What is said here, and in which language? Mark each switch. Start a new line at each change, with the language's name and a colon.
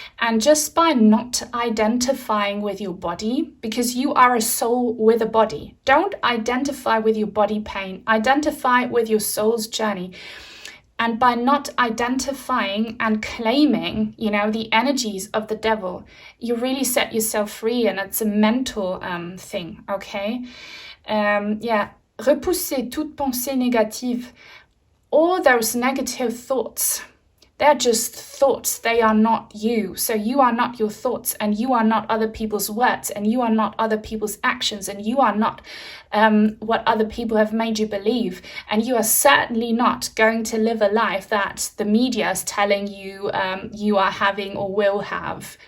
English: And just by not identifying with your body, because you are a soul with a body, don't identify with your body pain, identify with your soul's journey. And by not identifying and claiming, you know, the energies of the devil, you really set yourself free, and it's a mental thing, okay?
French: Repousser toute pensée négative.
English: All those negative thoughts, they're just thoughts. They are not you. So you are not your thoughts, and you are not other people's words, and you are not other people's actions, and you are not what other people have made you believe. And you are certainly not going to live a life that the media is telling you you are having or will have.